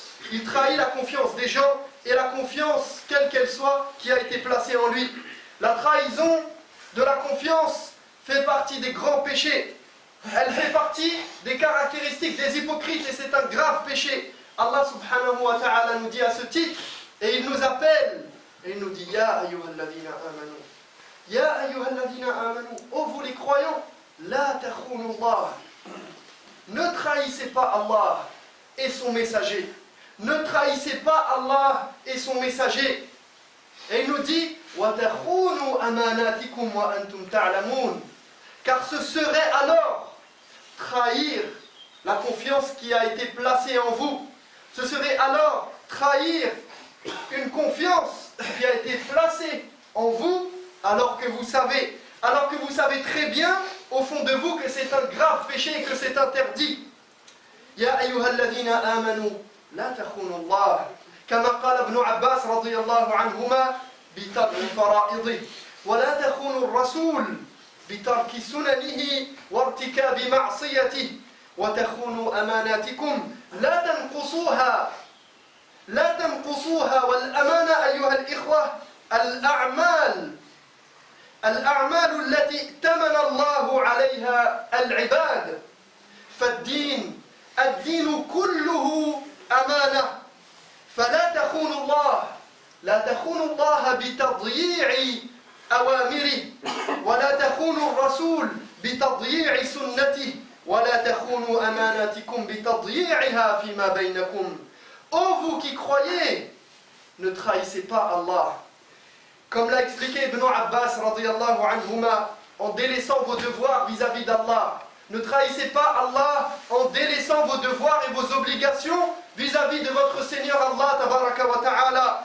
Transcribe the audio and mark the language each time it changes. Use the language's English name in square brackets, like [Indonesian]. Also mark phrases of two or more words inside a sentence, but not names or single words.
[French] Il trahit la confiance des gens et la confiance, quelle qu'elle soit, qui a été placée en lui. La trahison de la confiance fait partie des grands péchés. Elle fait partie des caractéristiques des hypocrites et c'est un grave péché. [Arabic] الله سبحانه وتعالى [French] nous dit à ce titre, et il nous appelle, et il nous dit [Arabic] يا أيها الذين آمنوا. يا أيها الذين آمنوا. [French] Oh vous les croyants, [Arabic] لا تخونوا الله. [French] Ne trahissez pas Allah et son messager. Ne trahissez pas Allah et son messager. Et il nous dit [Arabic] وَتَخُونُوا أَمَانَاتِكُمْ وَأَنْتُمْ تَعْلَمُونَ. [French] Car ce serait alors trahir la confiance qui a été placée en vous. Ce serait alors trahir une confiance qui a été placée en vous alors que vous savez très bien au fond de vous que c'est un grave péché et que c'est interdit. [Arabic] يا أيها الذين آمنوا لا تخونوا الله كما قال ابن عباس رضي الله عنهما بترك فرائضه ولا تخونوا الرسول بترك سننه وارتكاب معصيته وتخونوا أماناتكم لا تنقصوها والأمانة أيها الإخوة الأعمال التي ائتمن الله عليها العباد فالدين كله أمانة فلا تخونوا الله بتضييع أوامره ولا تخونوا الرسول بتضييع سنته ولا تخونوا أماناتكم بتضييعها فيما بينكم. [French] Ô vous qui croyez, ne trahissez pas Allah. Comme l'a expliqué Ibn Abbas [Arabic] رضي الله عنهما, [French] en délaissant vos devoirs vis-à-vis d'Allah. Ne trahissez pas Allah en délaissant vos devoirs et vos obligations vis-à-vis de votre Seigneur [Arabic] الله تبارك وتعالى.